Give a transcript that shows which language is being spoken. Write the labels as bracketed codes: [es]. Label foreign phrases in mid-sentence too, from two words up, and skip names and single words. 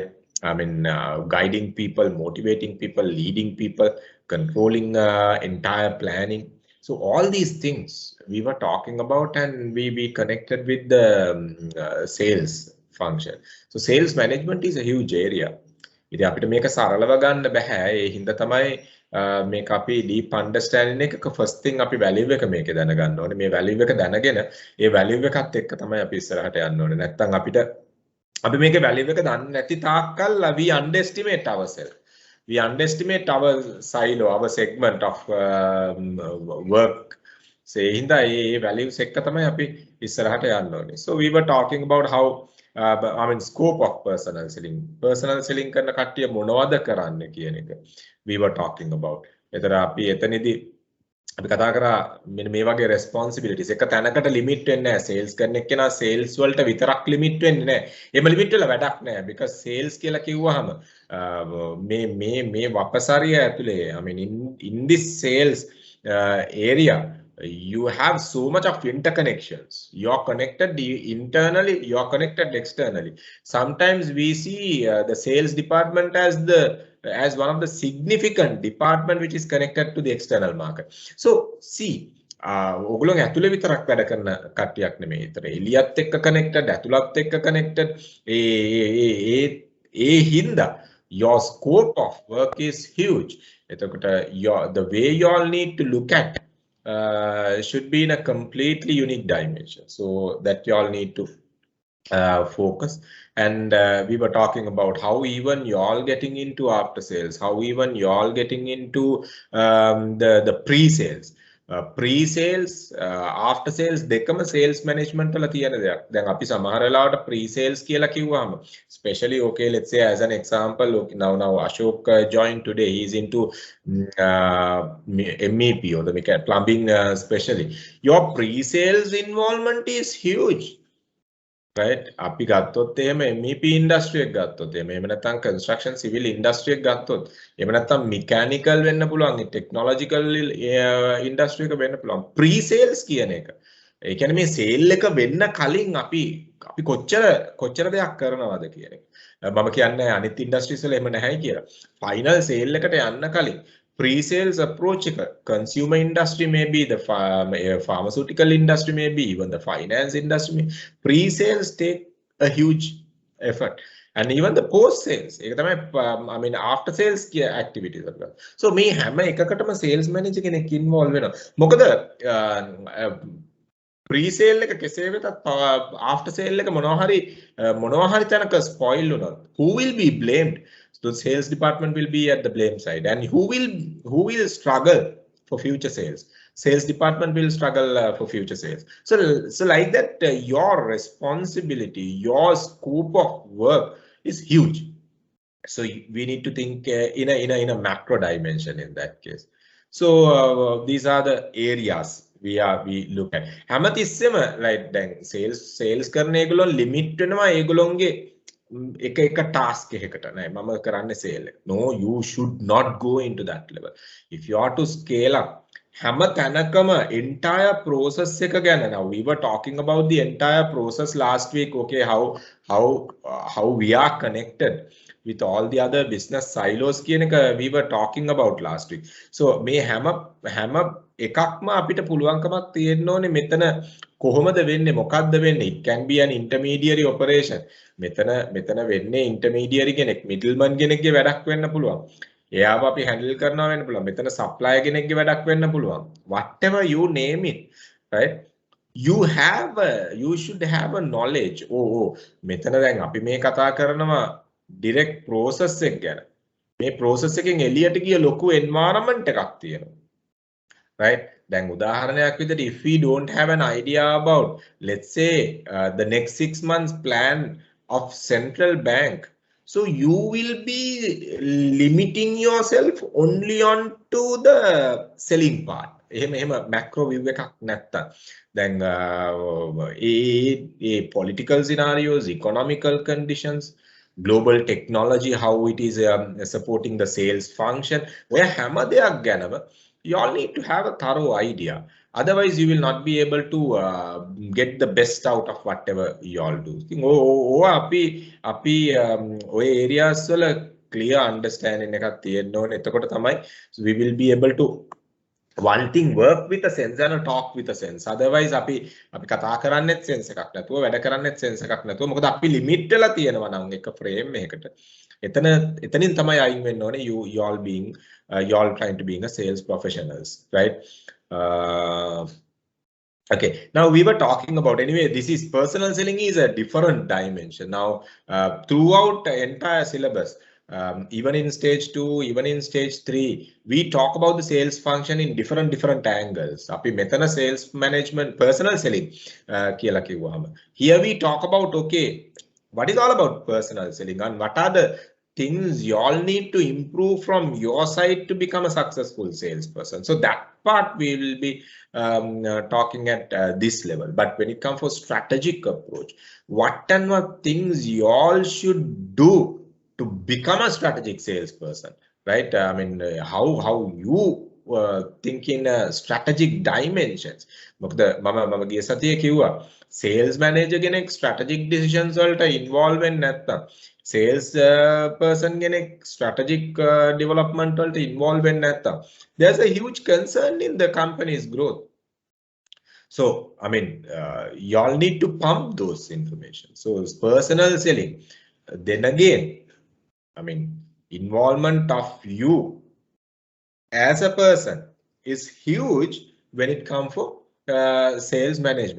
[en] I mean, guiding people, motivating people, leading people, controlling entire planning. So all these things we were talking about, and we connected with the sales function. So sales management is a huge area. [si] ඉතින් අපිට මේක සරලව ගන්න බෑ. ඒ හින්දා තමයි මේක අපි [en] deep understanding [si] එකක [en] first thing [si] අපි value එක මේකේ දැනගන්න ඕනේ. මේ value එක දැනගෙන ඒ value එකත් එක්ක තමයි අපි ඉස්සරහට යන්න ඕනේ. නැත්තම් අපි මේකේ value එක දන්නේ නැති තාක්කල් [en] we underestimate ourselves. We underestimate our silo, our segment of work. [si] So ඒ හින්දා ඒ values එක්ක තමයි අපි ඉස්සරහට යන්න ඕනේ. [en] So we were talking about how I mean scope of personal selling [si] කරන කට්ටිය මොනවද කරන්න කියන එක [en] we were talking about. [si] එතන අපි එතනදී අපි කතා කරා මෙන්න මේ වගේ responsibilities එක තැනකට limit වෙන්නේ නැහැ sales කරන එක්කෙනා sales වලට විතරක් limit වෙන්නේ නැහැ. එහෙම limit වෙලා වැඩක් නැහැ [en] because [si] sales කියලා කිව්වහම මේ වපසරිය ඇතුලේ [en] I mean in this sales area you have so much of interconnections. You are connected internally, you are connected externally. Sometimes we see the sales department as one of the significant department which is connected to the external market. So see, [si] ඔගොල්ලෝ ඇතුලේ විතරක් වැඩ කරන කට්ටියක් නෙමෙයි. ඒතර එළියත් එක්ක connected, ඇතුළත් එක්ක connected. ඒ හින්දා [en] your scope of work is huge. එතකොට the way you all need to look at should be in a completely unique dimension. So that you all need to focus. And we were talking about how even you all getting into after sales, how even you all getting into the pre-sales. Pre-sales, after sales [si] දෙකම [en] sales management [si] වල තියෙන දෙයක්. දැන් අපි සමහර වෙලාවට pre-sales කියලා කිව්වහම [en] especially okay, let's say as an example, okay, now Ashok joined today. He's into MEP or the plumbing especially. Your pre-sales involvement is huge. Right? [si] අපි ගත්තොත් එහෙම [en] MEP industry [si] එක ගත්තොත් එහෙම නැත්නම් [en] construction civil industry [si] එක ගත්තොත් එහෙම නැත්නම් mechanical වෙන්න පුළුවන් [en] technological industry [si] එක වෙන්න පුළුවන් [en] pre sales [si] කියන එක. ඒ කියන්නේ මේ sale එක වෙන්න කලින් අපි කොච්චර දෙයක් කරනවද කියන එක. මම කියන්නේ අනිත් industries වල එහෙම නැහැ කියලා. [en] final sale [si] එකට යන්න කලින් [en] pre-sales approach, consumer industry maybe, the pharmaceutical industry maybe, even the finance industry, pre-sales take a huge effort. And even the post-sales, I mean after sales activities as well. [si] So me හැම එකකටම [en] sales manager [si] කෙනෙක් involved වෙනවා. මොකද pre-sale එක කෙසේ වෙතත් [en] after sale [si] එක මොනවා හරි තැනක spoil වුණොත් [en] who will be blamed? So the sales department will be at the blame side, and who will struggle for future sales? Sales department will struggle for future sales. So like that, your responsibility, your scope of work is huge. So we need to think in a macro dimension in that case. So these are the areas we look at. [si] හැමතිස්සෙම like දැන් sales කරන ඒගොල්ලෝ limit වෙනවා ඒගොල්ලෝගේ එක task එකකට නෑ මම කරන්නේ sale. [en] No, you should not go into that level. If you are to scale up, [si] හැම තැනකම [en] entire process [si] එක ගැන. [en] Now we were talking about the entire process last week. Okay, how we are connected with all the other business silos [si] කියන එක [en] we were talking about last week. [si] So මේ හැම එකක්ම අපිට පුළුවන්කමක් තියෙන්න ඕනේ මෙතන කොහොමද වෙන්නේ මොකක්ද වෙන්නේ. [en] It can be an intermediary operation. [si] මෙතන වෙන්නේ intermediary කෙනෙක් middleman කෙනෙක්ගේ වැඩක් වෙන්න පුළුවන්. එයාව අපි handle කරනවා වෙන්න පුළුවන්. මෙතන supplier කෙනෙක්ගේ වැඩක් වෙන්න පුළුවන්. [en] Whatever you name it, right? You should have a knowledge. [si] මෙතන දැන් අපි මේ කතා කරනවා direct process එක ගැන. මේ process එකෙන් එළියට ගිය ලොකු environment එකක් තියෙනවා. [en] Right? Then [si] උදාහරණයක් විදිහට [en] if we don't have an idea about, let's say, the next 6 months plan of central bank, so you will be limiting yourself only on to the selling part. [si] එහෙම macro view එකක් නැත්තම් [en] then political scenarios, economical conditions, global technology, how it is supporting the sales function, [si] ඔය හැම දෙයක් ගැනම [en] you all need to have a thorough idea. Otherwise, you will not be able to get the best out of whatever you all do. [si] Api areas වල [en] clear understanding [si] එකක් තියෙන්න ඕනේ. එතකොට තමයි [en] we will be able to one thing work with a sense and talk with a sense. Otherwise, [si] අපි කතා කරන්නේත් sense එකක් නැතුව වැඩ කරන්නේත් sense එකක් නැතුව මොකද අපි limit වෙලා තියෙනවා නම් එක frame එකකට. එතනින් තමයි අයින් වෙන්න ඕනේ [en] you all being you all trying to being a sales professionals, right? Okay, now we were talking about, anyway, this is personal selling is a different dimension. Now throughout the entire syllabus, even in stage 2, even in stage 3, we talk about the sales function in different angles. [si] අපි මෙතන [en] sales management, personal selling [si] කියලා කිව්වම [en] here we talk about, okay, what is all about personal selling and what are the things you all need to improve from your side to become a successful salesperson. So that part we will be talking at this level. But when it comes for strategic approach, what and what things you all should do to become a strategic salesperson, right? I mean, how you think in strategic dimensions. [si] මොකද මම ගිය සතියේ කිව්වා sales manager කෙනෙක් [en] strategic decisions [si] වලට involve වෙන්නේ නැත්නම් [en] sales person [si] කෙනෙක් [en] strategic development [si] වලට involve වෙන්නේ නැත්නම් [en] there's a huge concern in the company's growth. So, I mean, y'all need to pump those information. So, personal selling, then again, I mean, involvement of you as a person is huge when it comes for sales management.